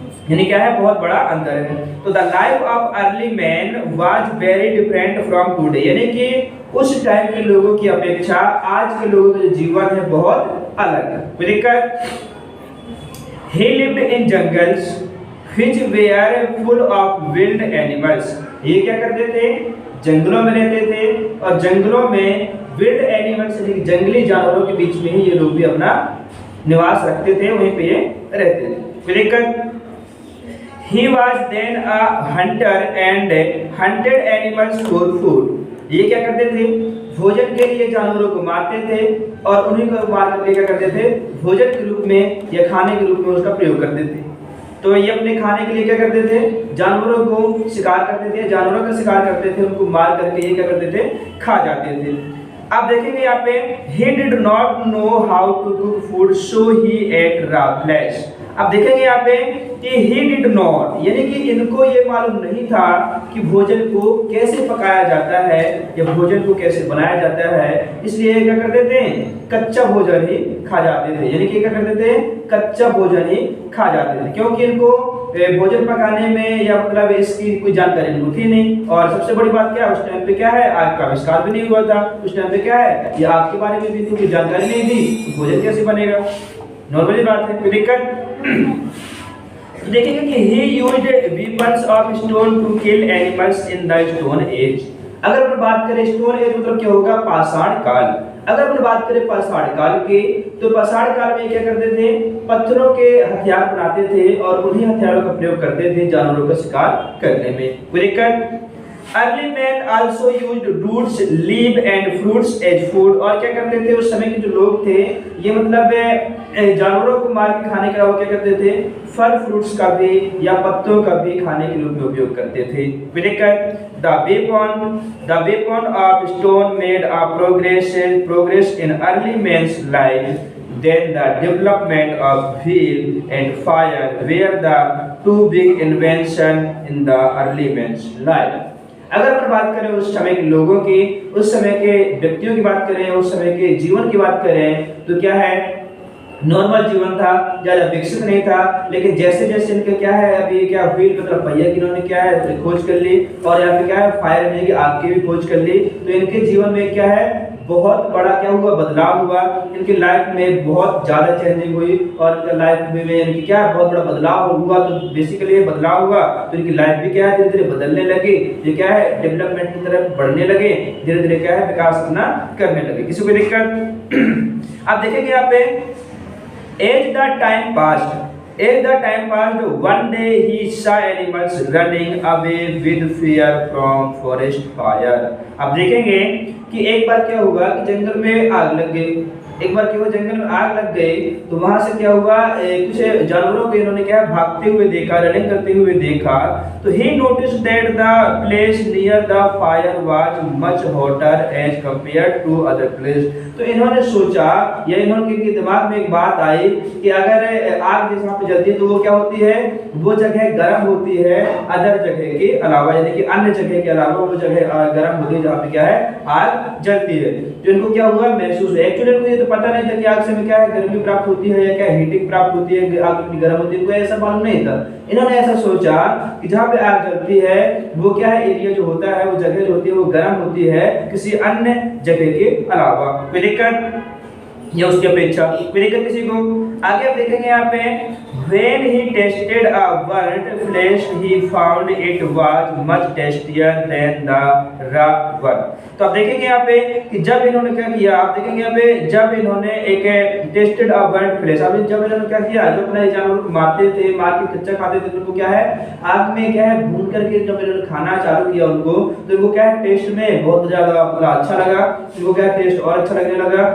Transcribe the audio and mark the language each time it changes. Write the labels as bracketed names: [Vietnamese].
[Hindi] यानी क्या है, बहुत बड़ा अंतर है। तो [English] the life of early man was very different from today, [Hindi] यानी कि उस टाइम के लोगों की अपेक्षा आज के लोगों का जो जीवन है बहुत अलग है। [English] He lived in jungles which were full of wild animals। [Hindi] ये क्या करते थे, जंगलों में रहते थे, और जंगलों में विल्ड एनिमल्स यानी जंगली जानवरों के बीच में ही ये लोग भी अपना निवास रखते थे, वहीं पे ये रहते थे। [English] He was then a hunter and hunted animals for food। [Hindi] ये क्या करते थे, भोजन के लिए जानवरों को मारते थे, और उन्हीं को मार करके क्या करते थे, भोजन के रूप में या खाने के रूप में उसका प्रयोग करते थे। तो ये अपने खाने के लिए क्या करते थे, जानवरों को शिकार करते थे, जानवरों का शिकार करते थे, उनको मार करके ये क्या करते थे, खा जाते थे। आप देखेंगे यहाँ पे [English] he did not know how to cook food so he ate raw flesh। [Hindi] आप देखेंगे यहाँ पे कि [English] he did not, [Hindi] यानी कि इनको ये मालूम नहीं था कि भोजन को कैसे पकाया जाता है या भोजन को कैसे बनाया जाता है, इसलिए क्या करते थे, कच्चा भोजन ही खा जाते थे। यानी कि क्या करते थे, कच्चा भोजन ही खा जाते थे, क्योंकि इनको भोजन पकाने में या मतलब इसकी कोई जानकारी इनको थी नहीं। और सबसे बड़ी बात क्या है, उस टाइम पे क्या है, आग का आविष्कार भी नहीं हुआ था। उस टाइम पे क्या है, ये आग के बारे में भी कोई जानकारी नहीं थी, तो भोजन कैसे बनेगा, नॉर्मली बात है, कोई दिक्कत? देखेंगे कि [English] he used weapons of stone to kill animals in the stone age। [Hindi] अगर अपन बात करें स्टोन एज मतलब क्या होगा, पाषाण काल। अगर अपन बात करें पाषाण काल की, तो पाषाण काल में क्या करते थे, पत्थरों के हथियार बनाते थे और उन्हीं हथियारों का प्रयोग करते थे जानवरों का शिकार करने में। [English] Early man also used roots, leave and fruits as food. [Hindi] और क्या करते थे, उस समय के जो लोग थे, ये मतलब जानवरों को मार के खाने के अलावा क्या करते थे, फल फ्रूट्स का भी या पत्तों का भी खाने के रूप में उपयोग करते थे। [English] The weapon of stone made a progress in early man's life. Then the development of wheel and fire were the two big invention in the early man's life। [Hindi] अगर अपन बात करें उस समय के लोगों की, उस समय के व्यक्तियों की बात करें, उस समय के जीवन की बात करें, तो क्या है, नॉर्मल जीवन था, ज्यादा विकसित नहीं था। लेकिन जैसे जैसे इनके क्या है, अभी क्या व्हील मतलब पहिया की इन्होंने क्या है खोज कर ली, और यहाँ पे क्या है फायर यानी कि आग की भी खोज कर ली, तो इनके जीवन में क्या है, बहुत बड़ा क्या हुआ, बदलाव हुआ। इनकी लाइफ में बहुत ज्यादा चेंजिंग हुई, और इनका लाइफ में इनकी क्या है, बहुत बड़ा बदलाव हुआ। तो बेसिकली ये बदलाव हुआ तो इनकी लाइफ भी क्या है, धीरे धीरे बदलने लगी, ये क्या है, डेवलपमेंट की तरफ बढ़ने लगे, धीरे धीरे क्या है, विकास अपना करने लगे। किसी को दिक्कत? आप देखेंगे यहाँ पे [English] As the time passed, one day he saw animals running away with fear from forest fire। [Hindi] अब देखेंगे कि एक बार क्या हुआ कि जंगल में आग लग गई, एक बार क्या हुआ, जंगल में आग लग गई, तो वहां से क्या हुआ, कुछ जानवरों को इन्होंने क्या भागते हुए देखा, रनिंग करते हुए देखा। [English] तो he noticed that the place near the fire was much hotter as compared to other place। [Hindi] तो इन्होंने सोचा, या इनके दिमाग में एक बात आई कि अगर आग जिस वहां पे जलती है तो वो क्या होती है, वो जगह गर्म होती है अदर जगह के अलावा, यानी कि अन्य जगह के अलावा वो जगह गर्म होती है जहाँ पे क्या है, आग जलती है। जो इनको क्या हुआ महसूस हुआ। एक्चुअली इनको ये तो पता नहीं था कि आग से हमें क्या है गर्मी प्राप्त होती है या क्या हीटिंग प्राप्त होती है, आग कितनी गर्म होती है, इनको ऐसा मालूम नहीं था। इन्होंने ऐसा सोचा कि जहाँ पे आग जलती है वो क्या है एरिया जो होता है, वो जगह जो होती है वो गर्म होती है किसी अन्य जगह के अलावा। कोई दिक्कत या उसकी अपेक्षा कोई दिक्कत किसी को? आगे आप देखेंगे यहाँ पे [English] when he tasted a burnt flesh he found it was much tastier than the raw one। [Hindi] तो आप देखेंगे यहाँ पे कि जब इन्होंने क्या किया, आप देखेंगे यहाँ पे जब इन्होंने एक [English] tasted a burnt flesh, [Hindi] अब जब इन्होंने क्या किया, जो अपने जानवर को मारते थे, मार के कच्चा खाते थे, तो उनको क्या है आग में क्या है भून करके जब इन्होंने खाना चालू किया उनको, तो इनको क्या है टेस्ट में बहुत ज्यादा अच्छा लगा, इनको क्या टेस्ट और अच्छा लगने लगा।